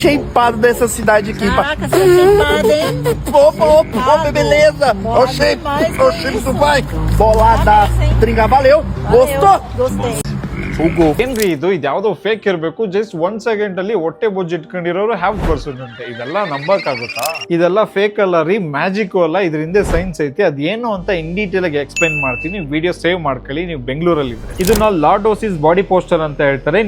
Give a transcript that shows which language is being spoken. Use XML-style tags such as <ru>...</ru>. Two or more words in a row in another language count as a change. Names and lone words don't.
<pt>shapeado dessa cidade aqui. Caraca, você é shapeado, hein? Opa, beleza. Ó o shape do pai. Bolada, Parabéns, hein? tringa, valeu. Gostou? Gostei. Hugo.</pt> <kn>ಏನ್ರಿ ಇದು ಯಾವ್ದೋ ಫೇಕ್ ಇರಬೇಕು,</kn> <en>just 1 second</en> <kn>ಅಲ್ಲಿ ಹೊಟ್ಟೆ ಬೊಜ್ಜು ಇಟ್ಕೊಂಡಿರೋರು</kn> <en>have person</en> <kn>ಅಂತೆ. ಇದೆಲ್ಲ ನಂಬಕ್ಕಾಗುತ್ತಾ? ಇದೆಲ್ಲ ಫೇಕ್ ಅಲ್ಲ ರೀ, ಮ್ಯಾಜಿಕ್ ಅಲ್ಲ, ಇದ್ರ ಹಿಂದೆ ಸೈನ್ಸ್ ಐತಿ. ಅದೇನು ಅಂತ</kn> <en>in detail</en> <kn>ಆಗಿ ಎಕ್ಸ್ಪ್ಲೈನ್ ಮಾಡ್ತೀನಿ.</kn> <en>video save</en> <kn>ಮಾಡ್ಕೊಳ್ಳಿ. ನೀವು ಬೆಂಗಳೂರಲ್ಲಿ ಇದ್ರೆ ಇದನ್ನ</kn> <en>lordosis body poster</en> <kn>ಅಂತ ಹೇಳ್ತಾರೆ.</kn>